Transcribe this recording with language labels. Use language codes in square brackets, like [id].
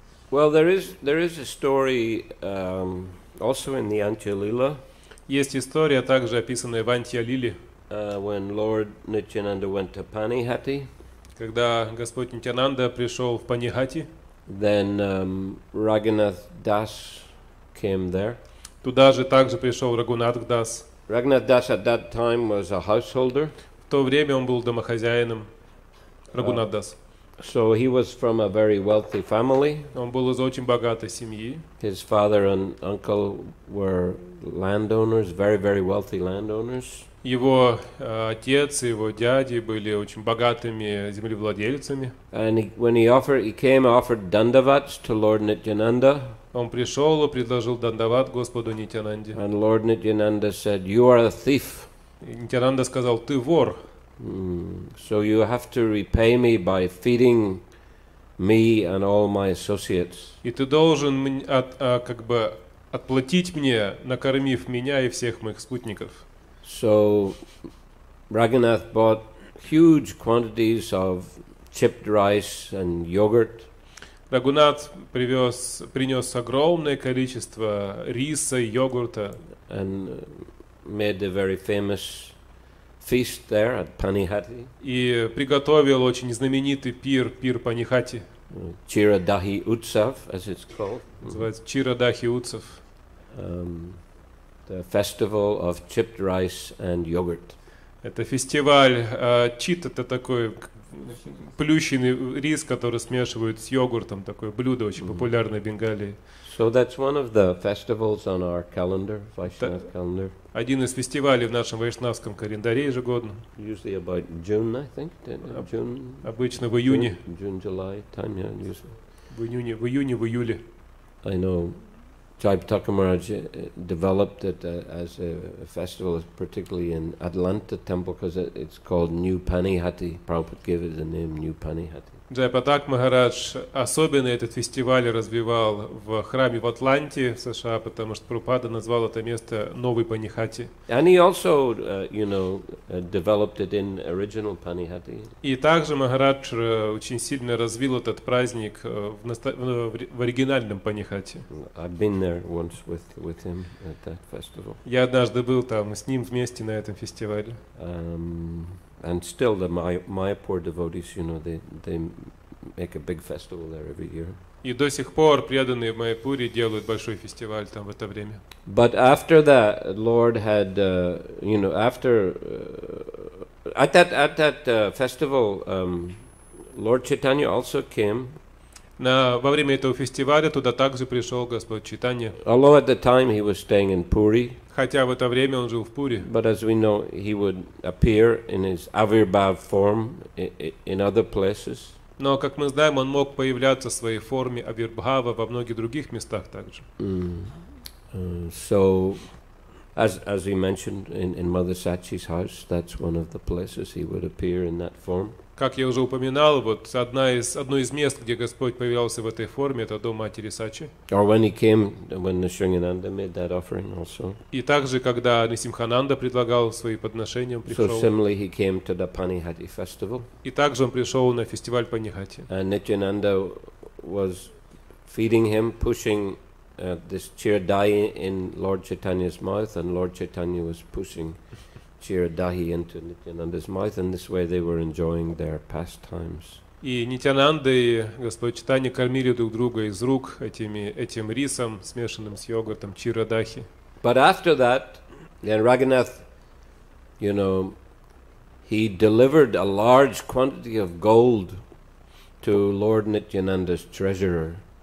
[en] Well, there is a story also in the Antья-лила. [ru] Есть история, также описанная в Антья-лиле, [en] when Lord Nityananda went to Panihati. [ru] когда Господь Нитьянанда пришел в Панихати. [en] Then Raghunath Das came there. [ru] Туда же также пришел Рагунат Дас. [en] Raghunath Das at that time was a householder. [ru] В то время он был домохозяином. Рагунат Дас. [en] So he was from a very wealthy family. [ru] Он был из очень богатой семьи. [en] His father and uncle were landowners, very, very wealthy landowners. [ru] Его отец и его дяди были очень богатыми землевладельцами. [en] And when he offered dandavats to Lord Nityananda. [ru] Он пришел и предложил дандават Господу Нитьянанде. [en] And Lord Nityananda said, "You are a thief." [ru] И Нитьянанда сказал: ты вор. [en] So you have to repay me by feeding me and all my associates. [ru] И ты должен как бы отплатить мне, накормив меня и всех моих спутников. [en] So Raghunath bought huge quantities of chipped rice and yogurt. [ru] Рагунат принес огромное количество риса и йогурта. [en] And made a very famous feast there at Panihati. [ru] И приготовил очень знаменитый пир Панихати. [en] Chiradahi Utsav, as it's called. [ru] Называется Чирадахи Утсав. [en] The festival of chipped rice and yogurt. [ru] Это фестиваль чит, это такой плющенный рис, который смешивают с йогуртом, такое блюдо очень популярное в Бенгалии. [en] So that's one of the festivals on our calendar, Vaishnava calendar. [ru] Один из фестивалей в нашем вайшнавском календаре ежегодно. [en] Usually about June, I think. June. [ru] Обычно в июне. [en] June, July time, yeah, usually. [ru] В июне, в июле. [en] I know Jai-Pataka Maharaj developed it as a festival, particularly in Atlanta temple, because it's called New Panihati. Prabhupada gave it the name New Panihati. [ru] Джай-Патак Махарадж особенно этот фестиваль развивал в храме в Атланте, в США, потому что Прабхупада назвал это место Новый Панихати. [en] And he also, developed it in original Panihati. [ru] И также Махарадж очень сильно развил этот праздник в оригинальном Панихати. [en] I've been there once with him at that festival. [ru] Я однажды был там с ним вместе на этом фестивале. [en] And still the Mayapur devotees, they make a big festival there every year. [ru] И до сих пор преданные в Майяпуре делают большой фестиваль там в это время. [en] But after that, Lord had, at that festival, Lord Chaitanya also came. [ru] Во время этого фестиваля туда также пришел Господь Чайтанья. [en] Although at the time he was staying in Puri. [ru] Хотя в это время он жил в Пури. [en] But as we know, he would appear in his avirbhav form in other places. [ru] Но, как мы знаем, он мог появляться в своей форме авирбхава во многих других местах также. [en] So, as we mentioned in Mother Sachi's house, that's one of the places he would appear in that form. [ru] Как я уже упоминал, вот одно из мест, где Господь появлялся в этой форме, это дом матери Сачи. [en] Or when he came, when Nrsimhananda made that offering also. [ru] И также, когда Нрсимхананда предлагал свои подношения, он пришел. [en] So similarly, he came to the Panihati festival. [ru] И также он пришел на фестиваль Панихати. [en] And Nityananda was feeding him, pushing this chiradahi in Lord Chaitanya's mouth, and Lord Chaitanya was pushing chiradahi into Nityananda's mouth, and this way they were enjoying their pastimes. [ru] И Нитьянанда и Господь Чайтанья кормили друг друга из рук этим рисом, смешанным с йогуртом, чирадахи. [en] But after that, then Raghunath, he delivered a large quantity of gold to Lord Nityananda's treasurer.